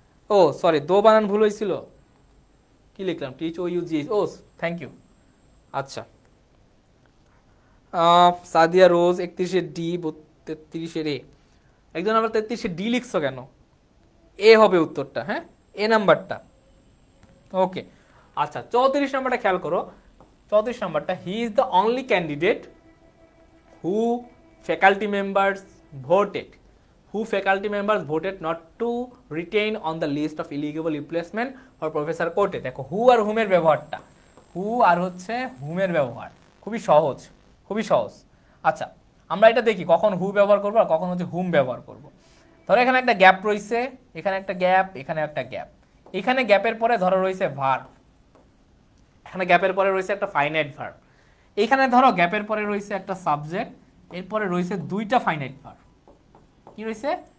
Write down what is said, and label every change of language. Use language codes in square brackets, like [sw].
[bn] ও sorry, দো বানান ভুল হয়েছিল, কি লিখলাম? Teach O you G, O thank you. আচ্ছা, সাদিয়া রোজ 31 ডি, 33 এ, একজন আবার 33 ডি লিখছো কেন? এ হবে উত্তরটা, হ্যাঁ এ নাম্বারটা। ওকে, আচ্ছা 34 নাম্বারটা [en] খেয়াল করো, 34 নাম্বারটা, he is the only candidate who faculty members voted, who faculty members voted not to retain on the list of eligible replacement for Professor Kote। [bn] দেখো হু আর হুমের ব্যবহারটা, হু আর হচ্ছে হুমের ব্যবহার খুবই সহজ, খুবই সহজ। আচ্ছা, আমরা এটা দেখি কখন হু ব্যবহার করবো আর কখন হচ্ছে হুম ব্যবহার করব। ধরো এখানে একটা গ্যাপ রয়েছে, এখানে একটা গ্যাপ, এখানে একটা গ্যাপ, এখানে গ্যাপের পরে ধরো রয়েছে ভার্ব, এখানে গ্যাপের পরে রয়েছে একটা ফাইনাইট ভার্ব, এখানে ধরো গ্যাপের পরে রয়েছে একটা সাবজেক্ট, এরপরে রয়েছে দুইটা ফাইনাইট ভার্ব। কি রয়েছে?